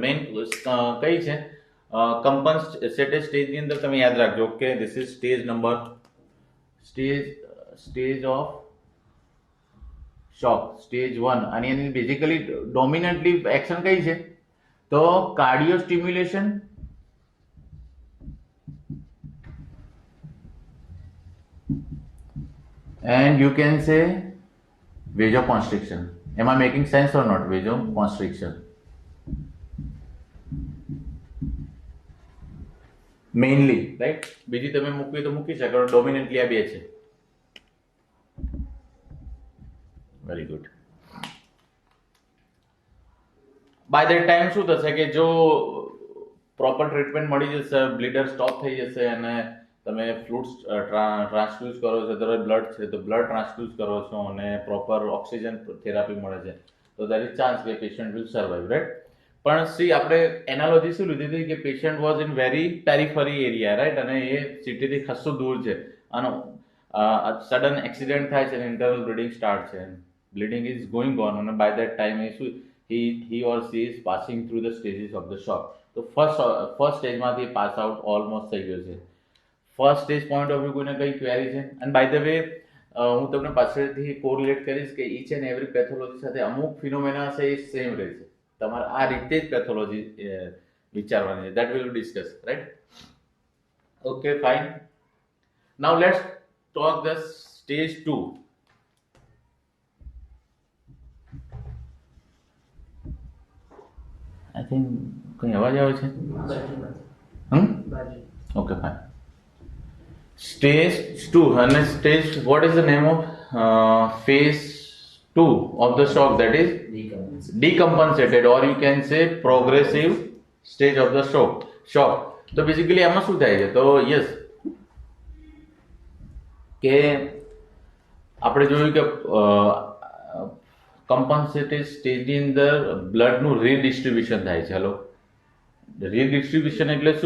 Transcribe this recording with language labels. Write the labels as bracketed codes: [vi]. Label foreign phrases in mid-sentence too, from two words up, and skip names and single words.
[gu] મેઇન કઈ છે [en] compensated stageની [gu] અંદર તમે યાદ રાખજો કે [en] this is stage of shock, stage 1. [gu] અને એની [en] basically dominantly action [gu] કઈ છે, તો [en] cardio stimulation and you can say vasoconstriction. Am I making sense or not? Vasoconstriction mainly, right? [gu] બીજી તમે મૂકવી તો મૂકી શકો, ડોમિનન્ટલી આ બે છે. [en] Very good. by that time [gu] શું થશે કે જો [en] proper treatment [gu] મળી જશે, [en] bleeder stop [gu] થઈ જશે અને તમે [en] fluids transfuse [gu] કરો છો, તો બ્લડ છે તો [en] blood transfuse [gu] કરો છો અને [en] proper oxygen therapy [gu] મળે છે, તો [en] there is chance [gu] કે [en] patient will survive, right. [gu] પણ સી આપણે એનાલોજી શું લીધી હતી કે [en] patient was in very periphery area, right, [gu] અને એ સિટીથી ખાસું દૂર છે અને [en] sudden accident [gu] થાય છે અને [en] internal bleeding start [gu] છે, [en] bleeding is going on, [gu] અને [en] by that time [gu] એ શું [en] he or she is passing through the stages of the shock. [gu] તો [en] first stageમાંથી pass out almost [gu] થઈ ગયો છે. [en] first stage point of view [gu] કોઈને કઈ ક્વેરી છે? [en] and by the way [gu] હું તમને પાછળથી કોરિલેટ કરીશ કે [en] each and every pathology [gu] સાથે અમુક ફિનોમેના છે એ સેમ રહે છે. તમારે આ રીતે જ પેથોલોજી વિચારવાની છે. [en] That will discuss, right? Okay, fine. Now let's talk the stage 2. I think [gu] કઈ અવાજ આવે છે? [en] Okay, fine. Stage 2 and stage, what is the name of phase 2 of the shock? That is decompensated, or you can say progressive stage of the shock. [gu] તો બેઝિકલી આમાં શું થાય છે? તો યસ કે આપણે જોયું કે [en] compensated stageની [gu] અંદર બ્લડનું રીડિસ્ટ્રીબ્યુશન થાય છે. હેલો, રીડિસ્ટ્રીબ્યુશન એટલે શું?